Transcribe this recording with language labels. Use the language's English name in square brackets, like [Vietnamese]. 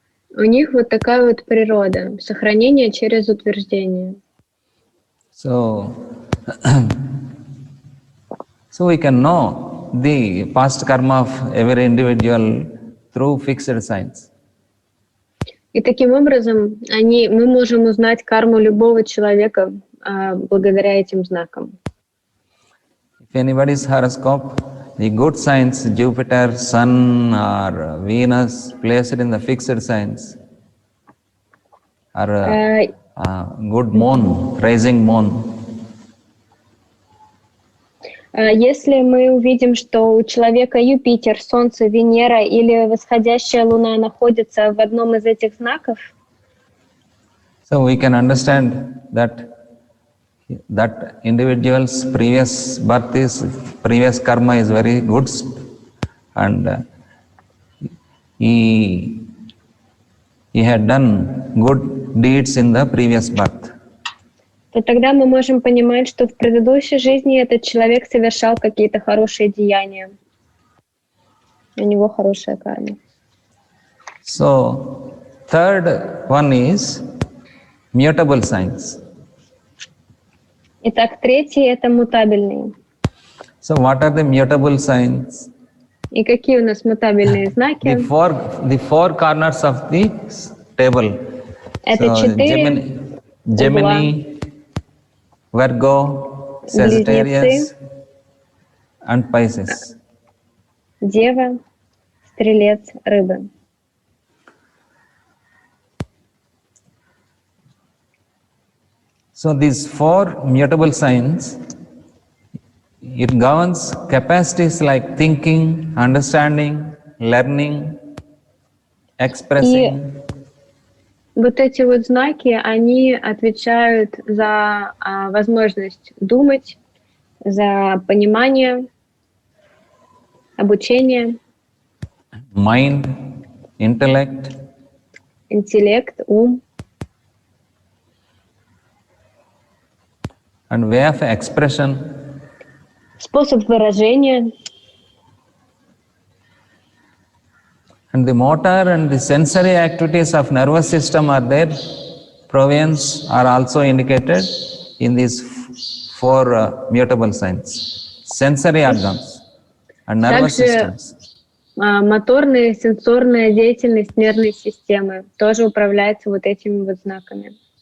[Russian] У них вот такая вот природа, сохранение через утверждение. [English] So we can know the past karma of every individual through fixed signs. [Russian] И таким образом мы можем узнать карму любого человека благодаря этим знакам. [English] If anybody's horoscope, the good signs, Jupiter, Sun, or Venus, placed in the fixed signs, or good moon, rising moon. [Russian] Если мы увидим, что у человека Юпитер, Солнце, Венера или восходящая Луна находятся в одном из этих знаков, [English] so we can understand that individual's previous previous karma is very good, and he had done good deeds in the previous birth. [Russian] то тогда мы можем понимать, что в предыдущей жизни этот человек совершал какие-то хорошие деяния. У него хорошая карма. [English] So, third one is mutable signs. [Russian] Итак, третий — это мутабельные. [English] So, what are the mutable signs? [Russian] И какие у нас мутабельные знаки? [English] The four corners of the table. [Russian] Это [English] So, 4 Gemini, Virgo, Sagittarius, and Pisces. [Russian] Дева, Стрелец, Рыбы. [English] So these four mutable signs, it governs capacities like thinking, understanding, learning, expressing. [Russian] Вот эти вот знаки, они отвечают за возможность думать, за понимание, обучение, [English] Mind, intellect, [Russian] интеллект, ум, [English] and way of expression. [Russian] способ выражения. [English] And the motor and the sensory activities of nervous system are there. Province are also indicated in these four mutable signs. Sensory organs and nervous systems. [Russian] Моторная, сенсорная деятельность нервной системы тоже управляется вот этими вот знаками.